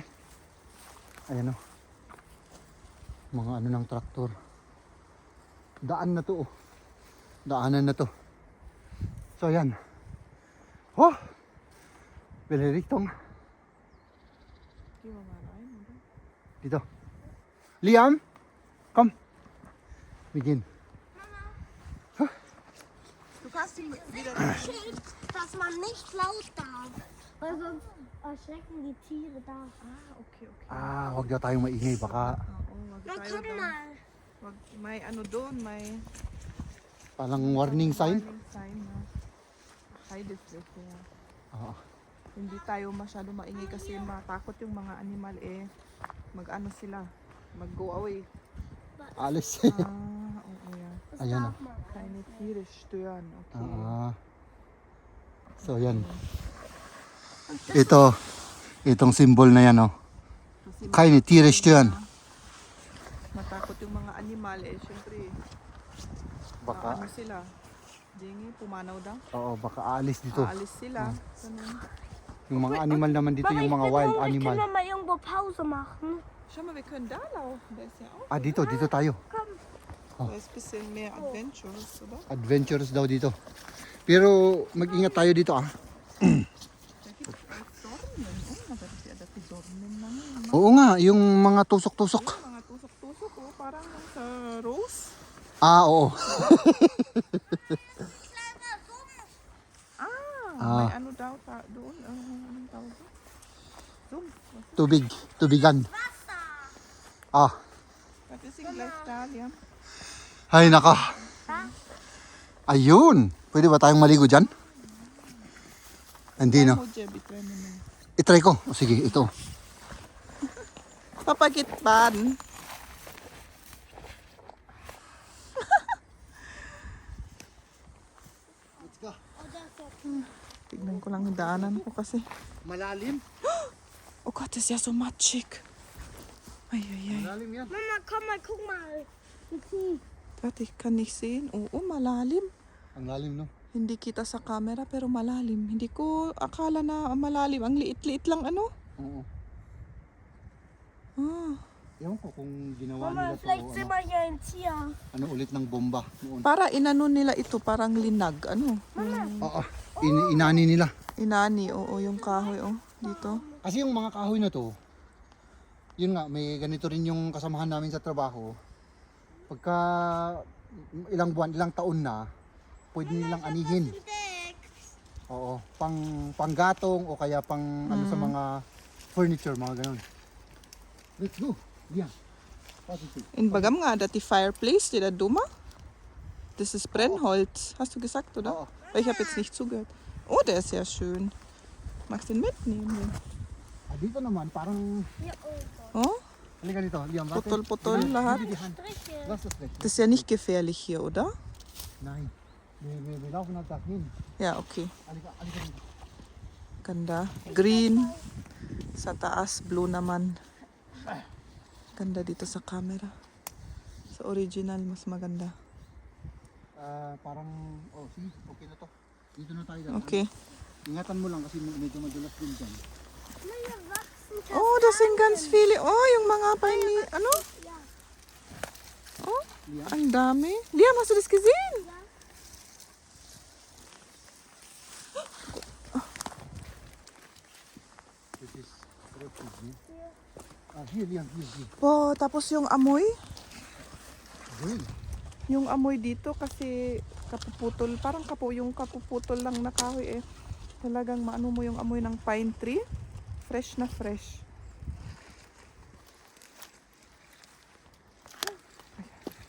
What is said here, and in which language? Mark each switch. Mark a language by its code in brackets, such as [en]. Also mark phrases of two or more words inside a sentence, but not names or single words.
[tl] Ayan, oh. Mga ano ng traktor. Daan na to, oh. Daanan na to. So, ayan. Oh! Beleriktong. Dito. [de] Liam, komm. Begin. Du kannst ihn wieder. Steht, dass man nicht laut darf. Weil sonst erschrecken die Tiere da. [tl] Ah, okay. Ah, wag daw tayong maingay. Baka Oo, wag Na, tayo [de] guck [tl] doon. [de] mal. [tl] Wag, may ano doon, may parang [en] warning sign. warning sign [tl] na Heidefläche. [de] Ja. [tl] Oo. Hindi tayo masyado maingay kasi matakot yung mga animal mag-ano sila, mag- [en] go away. [tl] Alis. Ah, oo yan. [de] Das [tl] Ayan, [de] darf man. Keine Tiere stören, okay. [tl] Ah. So, yan. Itong symbol na yan, oh. Kasi [de] Keine Tiere stören. [tl] matakot yung mga animal syempre. Baka, Ano sila? Dingi, pumanaw daw. oo, baka aalis dito. Aalis sila. Ganun. Yung mga animal naman dito, [de] Papa, [tl] yung [de] ich [tl] mga [de] bin [tl] wild [de] hungrig. [tl] animal. [de] Können wir mal irgendwo Pause machen? Schau mal, wir können da laufen. Da ist ja auch. [tl] Ah, dito tayo. [de] Komm. Da ist ein bisschen mehr Adventures, oder? [tl] Adventures daw dito. Pero mag-ingat tayo dito, ah. [de] Da gibt es auch Dornen. Oh, da ist ja das die Dornen lang. [tl] Oo nga, yung mga tusok-tusok. Mga tusok-tusok, oh, parang yung sa rose. Ah, oo. May ano daw doon. Anong tawag doon? Zoom. Tubigan. Ah, [de] Das ist yung gleich da, Liam. [tl] ay naka. Ayun. Pwede ba tayong maligo dyan? Hindi, no? Mo, Jeb, itry mo na. I-try ko. O sige, ito. Papagitban. [en] Let's go. [tl] Tignan ko lang yung daanan ko kasi. Malalim. [de] Oh Gott, das ist ja so matschig. [tl] Ay. Malalim yan. [de] Mama, komm mal, guck mal. Wie tief. Warte, ich kann nicht sehen. [tl] Oo, malalim. Ang lalim, no? Hindi kita sa camera pero malalim. Hindi ko akala na malalim. Ang liit-liit lang ano. Oo. Ah. Ewan ko kung ginawa [de] Mama, [tl] nila to, [de] vielleicht sehen wir hier ein Tier. [tl] ano ulit ng bomba noon. Para inano nila ito, parang linag. Ano? Oo. Inani nila. Inani, oo, yung kahoy, oh. Dito. Kasi yung mga kahoy na to, yun nga, may ganito rin yung kasamahan namin sa trabaho. Pagka ilang buwan, ilang taon na, pwede nilang anihin. Oo, panggatong o kaya pang ano sa mga furniture, mga ganun. [en] Let's go. Yeah. Positive. In Bagam nga, dat die Fireplace, die da Duma. [de] Das ist Brennholz. Hast du gesagt, oder? Oo. Weil ich habe jetzt nicht zugehört. Oh, der ist ja schön. Magst du den mitnehmen? [tl] Ah, dito naman, parang, [de] Hier oben. [tl] Oh, halika dito, Liam, warte. Putol-putol [de] Gib mir [tl] lahat. [de] die Hand. Striche. Lass das weg. das ist ja nicht gefährlich hier, oder? Nein. Wir laufen halt dahin. Ja, okay. [tl] Halika dito. Ganda. Green. Sa taas, blue naman. Ganda dito sa camera. Sa original, mas maganda. Parang, oh, sige, okay na to. Dito na tayo. Okay. Ingatan mo lang kasi medyo madulas din dyan. [de] Hier wachsen Oh, das sind ganz viele. [tl] Oh, yung mga pani, ano? Oh, ang dami. [de] Liam, hast du das gesehen? [en] This is refugee. Ah, here, Liam, here. [tl] Oh, tapos yung amoy. Green. Yung amoy dito kasi kapuputol, parang yung kapuputol lang na kahoy talagang maano mo yung amoy ng [en] pine tree. [tl] Fresh na fresh.